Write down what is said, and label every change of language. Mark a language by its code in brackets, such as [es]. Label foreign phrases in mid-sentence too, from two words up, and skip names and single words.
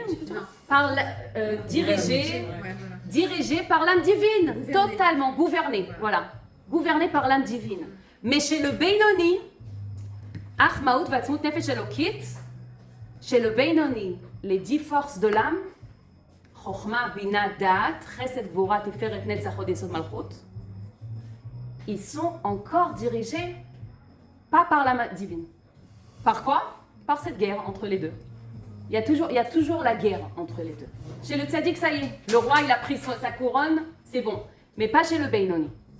[fr] Par dirigé par l'âme divine. Totalement, gouverné. Voilà. Gouverné par l'âme divine. Mais chez le Beinoni, [he] כמות ועצמות נפש אלוקית, [fr] chez le Beinoni, les 10 forces de l'âme, [he] חכמה בינה דעת חסד גבורה תפארת נצח הוד יסוד מלכות, [fr] ils sont encore dirigés pas par l'âme divine. Par quoi? Par cette guerre entre les deux. Il y a toujours la guerre entre les deux. Chez le tzaddik, ça y est, le roi il a pris sa couronne, c'est bon. Mais pas chez le Beinoni.